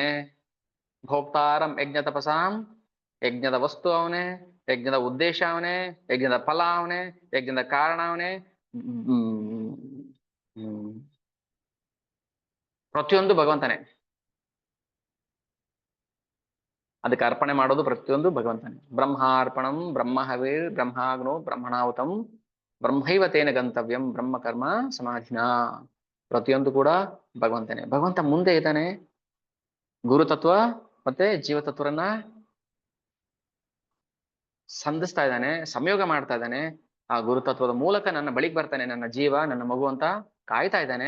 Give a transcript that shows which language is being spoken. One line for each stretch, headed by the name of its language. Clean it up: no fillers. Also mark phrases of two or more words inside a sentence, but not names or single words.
Sanskrit: ಭೋಕ್ತಾರಂ ಯಜ್ಞ ತಪಸಾಂ,
Kannada: ಯಜ್ಞದ ವಸ್ತು ಅವನೇ, ಯಜ್ಞದ ಉದ್ದೇಶ ಅವನೇ, ಯಜ್ಞದ ಫಲ ಅವನೇ, ಯಜ್ಞದ ಕಾರಣ ಅವನೇ. ಪ್ರತಿಯೊಂದು ಭಗವಂತನೇ. ಅದಕ್ಕೆ ಅರ್ಪಣೆ ಮಾಡೋದು ಪ್ರತಿಯೊಂದು ಭಗವಂತನೇ.
Sanskrit: ಬ್ರಹ್ಮಾರ್ಪಣಂ ಬ್ರಹ್ಮ ಹವಿರ್ ಬ್ರಹ್ಮಾಗ್ನೋ ಬ್ರಹ್ಮಣಾಹುತಂ ಬ್ರಹ್ಮೈವ ತೇನ ಗಂತವ್ಯಂ ಬ್ರಹ್ಮ ಕರ್ಮ ಸಮಾಧಿನ.
Kannada: ಪ್ರತಿಯೊಂದು ಕೂಡ ಭಗವಂತನೇ. ಭಗವಂತ ಮುಂದೆ ಇದ್ದಾನೆ, ಗುರುತತ್ವ ಮತ್ತೆ ಜೀವತತ್ವರನ್ನ ಸಂಧಿಸ್ತಾ ಇದ್ದಾನೆ, ಸಂಯೋಗ ಮಾಡ್ತಾ ಇದ್ದಾನೆ. ಆ ಗುರುತತ್ವದ ಮೂಲಕ ನನ್ನ ಬಳಿಗೆ ಬರ್ತಾನೆ ನನ್ನ ಜೀವ, ನನ್ನ ಮಗು ಅಂತ ಕಾಯ್ತಾ ಇದ್ದಾನೆ.